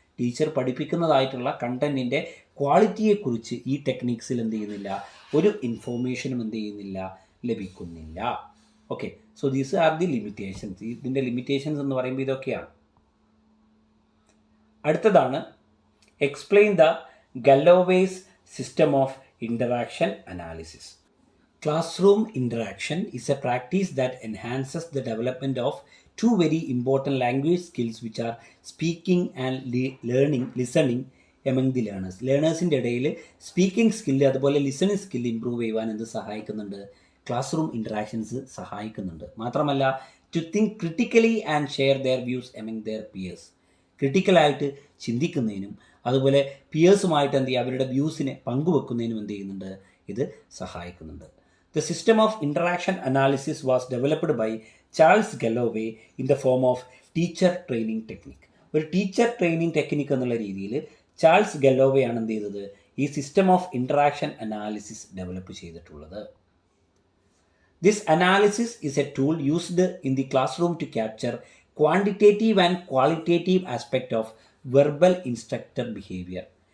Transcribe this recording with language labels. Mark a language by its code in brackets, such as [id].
[ml] Teacher പഠിപ്പിക്കുന്നതായിട്ടുള്ള കണ്ടൻറ്റിൻ്റെ ക്വാളിറ്റിയെക്കുറിച്ച് ഈ ടെക്നിക്സിൽ എന്ത് ചെയ്യുന്നില്ല, ഒരു ഇൻഫോർമേഷനും എന്ത് ചെയ്യുന്നില്ല, ലഭിക്കുന്നില്ല. Okay, [en] So these are the limitations. [ml] ഇതിൻ്റെ ലിമിറ്റേഷൻസ് എന്ന് പറയുമ്പോൾ ഇതൊക്കെയാണ്. [en] അടുത്തതാണ് explain the Galloway's system of interaction analysis. Classroom interaction is a practice that enhances the development of two very important language skills which are speaking and listening among the learners. [ml] ലേണേഴ്സിൻ്റെ ഇടയിൽ speaking skill അതുപോലെ listening skill improve ചെയ്യുവാൻ എന്ത് സഹായിക്കുന്നുണ്ട്, class room interactions സഹായിക്കുന്നുണ്ട്. [en] മാത്രമല്ല to think critically and share their views among their peers. [ml] ക്രിട്ടിക്കലായിട്ട് ചിന്തിക്കുന്നതിനും അതുപോലെ പിയേഴ്സുമായിട്ട് എന്ത് ചെയ്യുക, അവരുടെ വ്യൂസിനെ പങ്കുവെക്കുന്നതിനും എന്ത് ചെയ്യുന്നുണ്ട്, ഇത് സഹായിക്കുന്നുണ്ട്. [en] The system of interaction analysis was developed by Charles Galloway in the form of teacher training technique. [ml] ഒരു ടീച്ചർ ട്രെയിനിങ് ടെക്നിക്ക് എന്നുള്ള രീതിയിൽ ചാൾസ് ഗലോവേ ആണ് എന്ത് ചെയ്തത്, ഈ system of interaction analysis develop ചെയ്തിട്ടുള്ളത്. [en] This analysis is a tool used in the classroom to capture quantitative and qualitative aspect of verbal instructor behaviour.